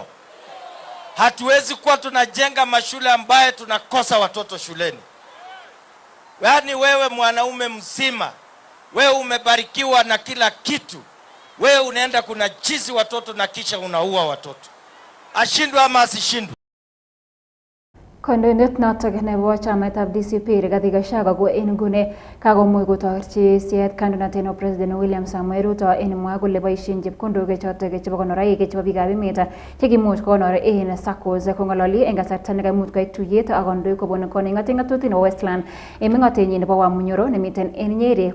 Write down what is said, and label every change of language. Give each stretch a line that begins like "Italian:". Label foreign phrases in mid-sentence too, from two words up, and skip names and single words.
Swahili: Hatuwezi kuwa tunajenga mashule ambaye tunakosa watoto shuleni. Yaani wewe mwanaume mzima, wewe umebarikiwa na kila kitu, wewe unaenda kunajizi watoto na kisha unaua watoto. Ashindwe ama asishindwe?
Kalenjin: Kandoindet noton nebo chamaitab DCP Rigathi Gachagua ko en nguni kakomuch kotorchi siet kandoinatet nebo president William Samoei Ruto en mwa kole boisien chepkondok choton chebo konoraik chebo biikab emet chekimuch kokonor en SACCOs kong'ololi en kasarta nekaimuch koit tuyet ak kondoi kobun koning'otet ng'atutik nebo Westland en meng'otenyin nebo Wamunyoro nemiten en Nyeri.